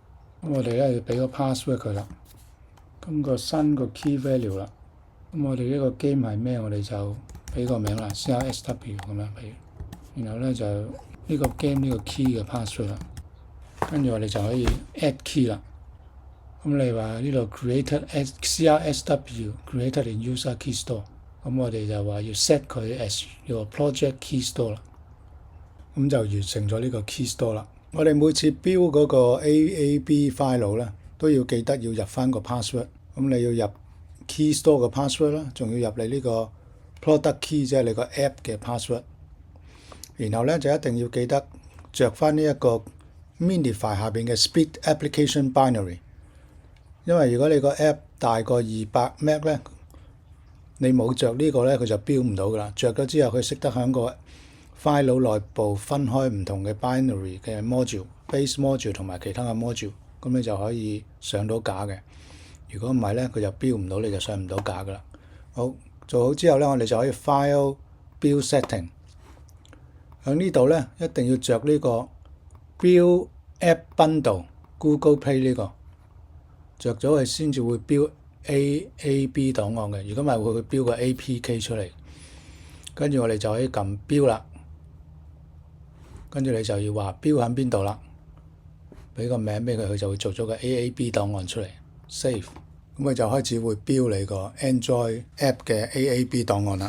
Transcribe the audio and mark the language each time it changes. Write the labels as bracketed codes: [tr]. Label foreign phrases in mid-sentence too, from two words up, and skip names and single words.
[yue] 咁我哋咧要俾個 password 佢啦。咁個新個 [en] key value [yue] 啦。咁我哋呢個 game 係咩？我哋就俾個名啦 ，CRSW 咁樣俾。然後咧就呢個 game 呢個 key 嘅 password 啦。跟住我哋就可以 [en] add key [yue] 啦。咁你話呢度 [en] created CRSW created in user key store， [yue] 咁我哋就話要 set 佢 [en] as your project key store [yue] 啦，咁就完成咗呢個 key store 啦。我哋每次標嗰個 [en] AAB file [yue] 咧，都要記得要入翻個 password。咁你要入 [en] key store [yue] 嘅 password 啦，仲要入你呢個 [en] product key [yue] 即係你個 app 嘅 password。然後咧就一定要記得着翻呢一個 minify 下邊嘅 [en] split application binary。 [yue] 因為如果你個 app 大過200 MB 咧，你冇着呢個咧，佢就標唔到噶啦。着咗之後，佢識得喺個 file 內部分開唔同嘅 binary 嘅 module、 [en] base module [yue] 同埋其他嘅 module， 咁你就可以上到架嘅。如果唔係咧，佢就標唔到，你就上唔到架噶啦。好，做好之後咧，我哋就可以 [en] file build setting。 [yue] 喺呢度咧，一定要着呢個 [en] build app bundle Google Play [yue] 呢個。着咗佢先至會標 AAB 檔案嘅，如果唔係會標個 APK 出嚟。跟住我哋就可以撳標啦，跟住你就要話標喺邊度啦，俾個名俾佢，佢就會做咗個 AAB 檔案出嚟 ，save， 咁佢就開始會標你個 [en] Android app [yue] 嘅 AAB 檔案啦。